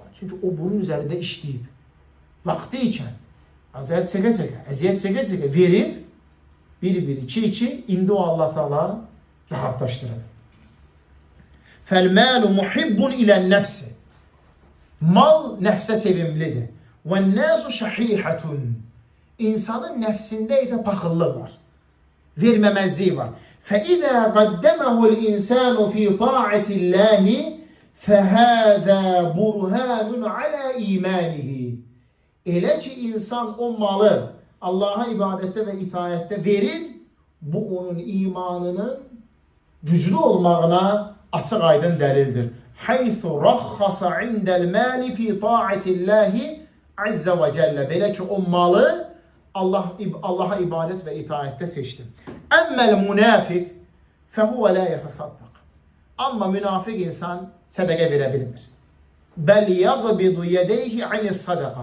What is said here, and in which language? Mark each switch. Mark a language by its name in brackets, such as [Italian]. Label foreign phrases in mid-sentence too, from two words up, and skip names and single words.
[Azerbaijani] Çünki o bunun üzərində işləyib. Vaxtı ikən, əziyyət çəkə-çəkə verib, bir-bir, iki, indi o Allah Teala rahatlaşdırır. [Arabic] فالمال محبوب إلى النفس. [Azerbaijani] Mal nəfsə sevimlidir. [Arabic] وَالنَّاسُ شَحِيحَةٌ [Azerbaijani] İnsanın nəfsində isə paxıllıq var. Verməməzliyi var. [Arabic] فَإِذَا قَدَّمَهُ الْإِنسَانُ فِي طَاعَةِ اللّٰهِ فَهَذَا بُرْهَانٌ عَلَى إِيمَانِهِ [Azerbaijani] Elə ki, insan o malı Allah'a ibadətdə və itayətdə verir, bu onun imanının güclü olmağına açıq aydın dəlildir. [Arabic] حَيْثُ رَخَّصَ عِنْدَ الْمَالِ فِي طَاعَةِ اللّٰهِ عز وجل. [Azerbaijani] Belə ki, o malı Allaha ibadət və itayətdə seçdi. [Arabic] أما المنافق فهو لا يتصدق. [Azerbaijani] Amma münafiq insan sədəqə verə bilmir. [Arabic] بل يقبض يديه عن الصدقة.